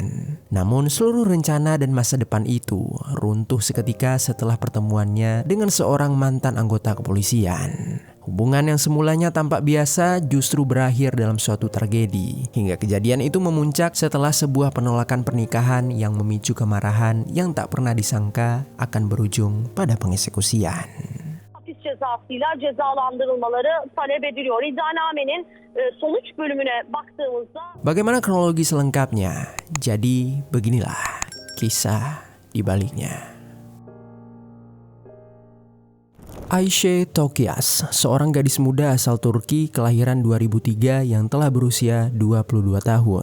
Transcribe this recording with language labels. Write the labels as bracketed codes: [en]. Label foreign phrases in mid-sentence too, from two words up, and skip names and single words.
[id] Namun seluruh rencana dan masa depan itu runtuh seketika setelah pertemuannya dengan seorang mantan anggota kepolisian. Hubungan yang semulanya tampak biasa justru berakhir dalam suatu tragedi. Hingga kejadian itu memuncak setelah sebuah penolakan pernikahan yang memicu kemarahan yang tak pernah disangka akan berujung pada pengeksekusian. [tr] Cezasıyla cezalandırılmaları talep ediliyor. İddianamenin sonuç bölümüne baktığımızda [id] Bagaimana kronologi selengkapnya? Jadi beginilah kisah di baliknya. Ayşe Tokyas, seorang gadis muda asal Turki kelahiran 2003 yang telah berusia 22 tahun.